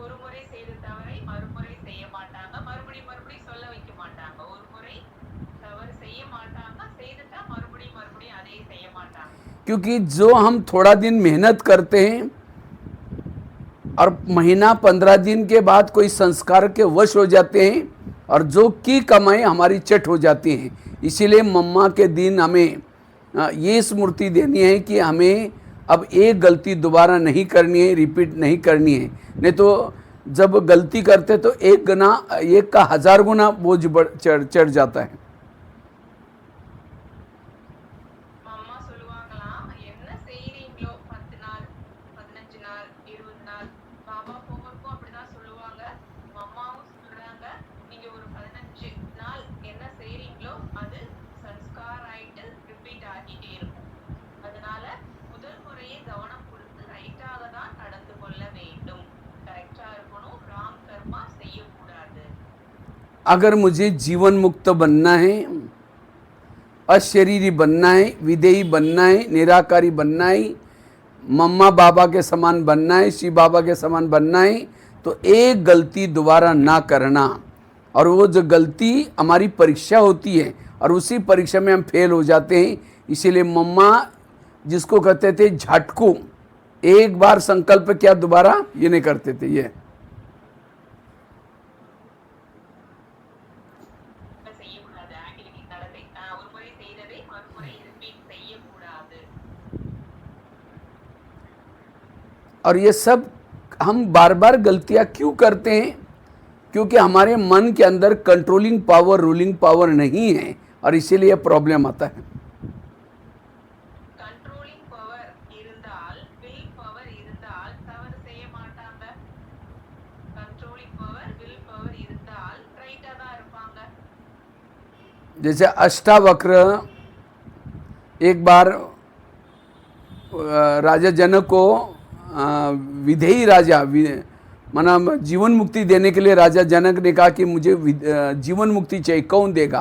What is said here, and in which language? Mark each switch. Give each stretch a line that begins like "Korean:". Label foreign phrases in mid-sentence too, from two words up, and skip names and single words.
Tamil: முறை செய்த தவறை மறுமுறை செய்ய மாட்டாங்க. மறுபடியும் சொல்ல வைக்க மாட்டாங்க. ஒரு முறை தவறு செய்ய மாட்டாங்க. செய்துட்டா மறுபடியும் அதே செய்ய மாட்டாங்க.
Hindi: क्योंकि जो हम थोड़ा दिन मेहनत करते हैं और महीना 15 दिन के बाद कोई संस्कार के वश हो जाते हैं और जो की कमाई हमारी चट हो जाती है। इसीलिए मम्मा के दिन हमें ये स्मृति देनी है कि हमें अब एक गलती दोबारा नहीं करनी है, रिपीट नहीं करनी है। नहीं तो जब गलती करते तो एक का 1000 गुना बोझ चढ़ जाता है। அம்மா சொல்லுவாங்களாம், என்ன செய்றீங்களோ 10 நாள் 15 நாள் 20 நாள், பாபா போகிறக்கும் அப்படிதான் சொல்லுவாங்க. அம்மாவும் சொல்றாங்க, நீங்க ஒரு 15 நாள் என்ன செய்றீங்களோ அது சன்ஸ்கார் ஆயிட்டு ரிப்பீட் ஆகிட்டே இருக்கும். அதனால முதல் முறையே கவனம் கொடுத்து ரைட்டாக தான் நடந்து கொள்ள வேண்டும். கரெக்டா இருக்கணும். ராங் கர்மா செய்யக்கூடாது. अगर मुझे जीवन मुक्त बनना है, अशरीरी बनना है, विदेही बनना है, निराकारी बनना है, मम्मा बाबा के समान बनना है, शिव बाबा के समान बनना है, तो एक गलती दोबारा ना करना। और वो जो गलती हमारी परीक्षा होती है और उसी परीक्षा में हम फेल हो जाते हैं। इसीलिए मम्मा जिसको कहते थे झटकू, एक बार संकल्प किया दोबारा ये नहीं करते थे। ये
Tamil: செய்யக்கூடாது. ஆக்டிவிட்டி நடத்தை ஒரு முறை செய்ததை மறுமுறை ரிப்பீட் செய்யக்கூடாது.
Hindi: और ये सब हम बार बार गलतियां क्यों करते हैं? क्योंकि हमारे मन के अंदर
English: controlling power, ruling power
Hindi: नहीं है और इसीलिए प्रॉब्लम आता है।
English: controlling power
Tamil: இருந்தால்,
English: will power
Tamil: இருந்தால் தவறு செய்ய மாட்டாங்க.
English: controlling power, will power
Tamil: இருந்தால் ரைட்டா தான் இருப்பாங்க.
Hindi: जैसे अष्टावक्र एक बार राजा जनक को विधेयी राजा माना जीवन मुक्ति देने के लिए राजा जनक ने कहा कि मुझे जीवन मुक्ति चाहिए, कौन देगा?